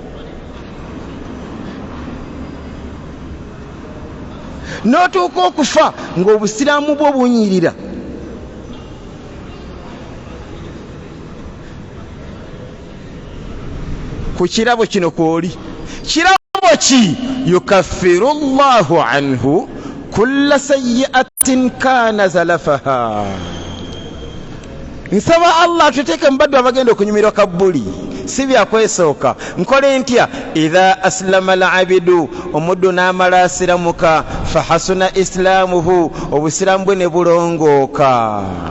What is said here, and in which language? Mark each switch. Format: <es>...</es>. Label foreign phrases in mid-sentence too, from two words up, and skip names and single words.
<lg>N'otuuka okufa ng'obusiraamu bwo bunyirira. Ku kirabo kino kwoli, kirabo ki?</lg> <ar>يكفر الله عنه كل سيئة كان زلفها.</ar> <lg>Nsaba Allah atuteeke mu baddu abagenda okunyumirwa kabuli, si byakwesooka. Nkole ntya?</lg> <ar>إذا أسلم العبد,</ar> <lg>omuddu n'amala asiramuka.</lg> <ar>فحسن إسلامه,</ar> <lg>obusiraamu bwe ne bulongooka.</lg>